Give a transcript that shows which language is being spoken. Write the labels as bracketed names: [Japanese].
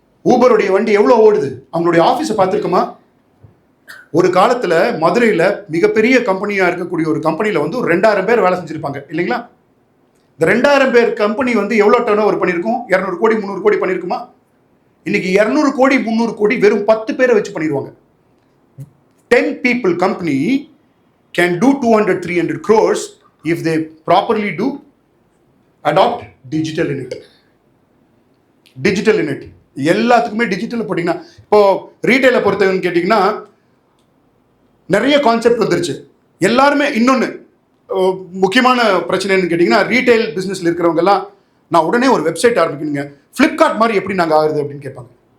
[Tamil] ஊபருடைய வண்டி எவ்வளோ ஓடுது? அவங்களுடைய ஆஃபீஸை பார்த்துருக்குமா? ஒரு காலத்துல மதுரையில மிகப்பெரிய கம்பெனியா இருக்கக்கூடிய ஒரு கம்பெனியில வந்து ஒரு 2000 பேர் வேலை செஞ்சிருப்பாங்க இல்லைங்களா? இந்த 2000 பேர் கம்பெனி வந்து எவ்வளோ டர்ன் ஓவர் பண்ணியிருக்கும்? 200 கோடி 300 கோடி பண்ணியிருக்குமா? இன்னைக்கு 200 கோடி 300 கோடி வெறும் 10 பேரை வச்சு பண்ணிடுவாங்க. [English] 10 people company can do 200-300 crores if they properly do adopt digital in it. Digital in it. [Tamil] எல்லாத்துக்குமே டிஜிட்டல் போட்டிங்கன்னா இப்போ ரீட்டைலை பொறுத்தவங்க கேட்டிங்கன்னா நிறைய கான்செப்ட் வந்துருச்சு. எல்லாருமே இன்னொன்று முக்கியமான பிரச்சனைன்னு கேட்டிங்கன்னா ரீட்டைல் பிஸ்னஸில் இருக்கிறவங்கெல்லாம் நான் உடனே ஒரு வெப்சைட் ஆரம்பிக்கணுங்க, ஃப்ளிப்கார்ட் மாதிரி எப்படி நாங்கள் ஆகுது அப்படின்னு கேட்பாங்க.